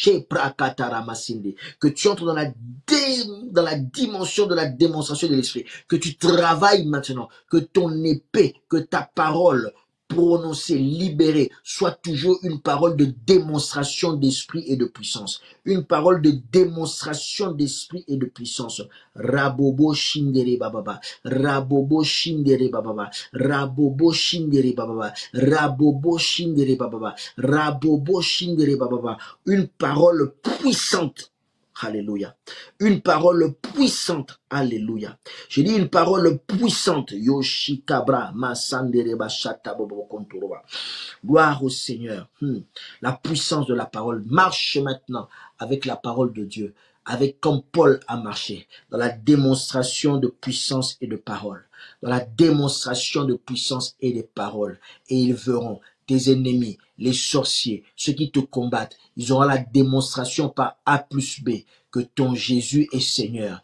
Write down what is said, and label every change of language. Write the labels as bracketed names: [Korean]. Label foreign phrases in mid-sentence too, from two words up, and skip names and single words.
[French] Que tu entres dans la dimension de la démonstration de l'esprit, que tu travailles maintenant, que ton épée, que ta parole prononcée, libérée, soit toujours une parole de démonstration d'esprit et de puissance. Une parole de démonstration d'esprit et de puissance. Rabobo shindere bababa. Rabobo shindere bababa. Rabobo shindere bababa. Rabobo shindere bababa. Rabobo shindere bababa. Une parole puissante. Alléluia. Une parole puissante. Alléluia. Je dis une parole puissante. Yoshikabra masandere bashata bobo konturoba. Gloire au Seigneur. La puissance de la parole. Marche maintenant avec la parole de Dieu. Avec comme Paul a marché. Dans la démonstration de puissance et de parole. Dans la démonstration de puissance et de parole. Et ils verront tes ennemis, les sorciers, ceux qui te combattent, ils auront la démonstration par A plus B que ton Jésus est Seigneur.